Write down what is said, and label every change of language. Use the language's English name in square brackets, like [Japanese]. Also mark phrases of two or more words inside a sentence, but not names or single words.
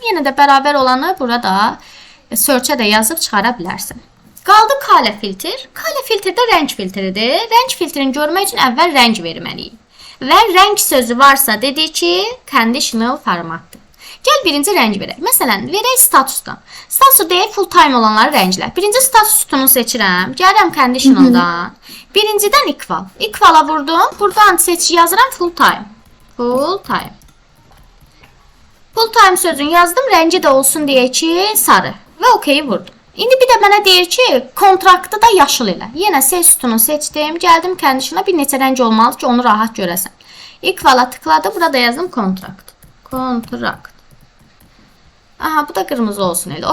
[Azerbaijani] Yenə də bərabər olanı burada search-ə də yazıb çıxara bilərsən. Qaldı color filtr. Color filtr də rəng filtridir. Rəng filtrini görmək üçün əvvəl rəng verməliyik. Və rəng sözü varsa dedik ki, conditional formatdır. Gəl birinci rəng verək. Məsələn, verək statusdan. Statusu deyək [English] full time [Azerbaijani] olanları rənglər. Birinci status sütunu seçirəm. Gəlirəm conditionaldan. Birincidən equal. Equal'a vurdum. Buradan yazıram [English] full time. Full time. Full time sözünü yazdım. [Azerbaijani] Rəngi də olsun deyək ki, sarı. Və okey vurdum. İndi bir də mənə deyir ki, kontraktı da yaşıl elə. Yenə ses sütunu seçdim. Gəldim condition'a bir neçə rəng olmalı ki, onu rahat görəsən. Equal'a tıkladı. Burada yazdım contract. Contract. Aha, bu da qırmızı olsun elə.